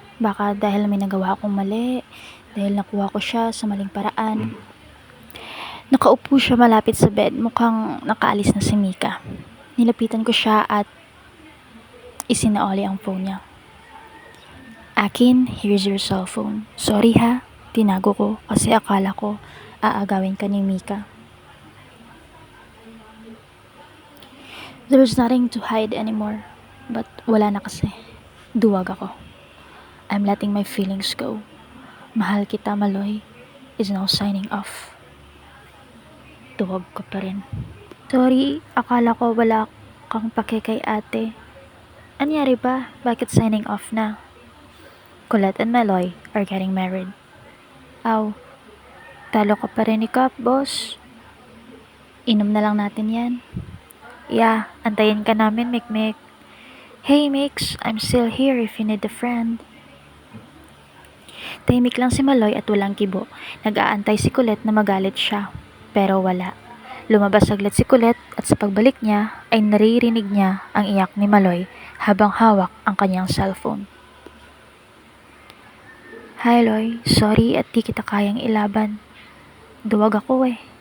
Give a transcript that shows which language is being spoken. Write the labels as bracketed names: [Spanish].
[Filipino] Baka dahil may nagawa akong mali, dahil nakuha ko siya sa maling paraan. Nakaupo siya malapit sa bed, mukhang nakaalis na si Mika. Nilapitan ko siya at isinaoli ang phone niya. Akin, [English] here's your cellphone. [Filipino] Sorry ha, tinago ko kasi akala ko aagawin ka ni Mika. [English] There's nothing to hide anymore. But [Filipino] wala na kasi. Duwag ako. [English] I'm letting my feelings go. [Filipino] Mahal kita, [English] Maloy is now signing off. [Filipino] Duwag ko pa rin. Sorry, akala ko wala kang pake kay ate. Anyari ba? Bakit signing off na? [English] Colette and Maloy are getting married. [Filipino] Aw, talo ka pa rin ni Kap, boss. Inom na lang natin yan. Yeah, antayin ka namin, Mikmik. [English] Hey, Mix, I'm still here if you need a friend. [Filipino] Tahimik lang si Maloy at walang kibo. Nag-aantay si Colette na magalit siya. Pero wala. Lumabas saglit si Colette at sa pagbalik niya ay naririnig niya ang iyak ni Maloy habang hawak ang kanyang cellphone. Hi Loy, sorry at di kita kayang ilaban. Duwag ako eh.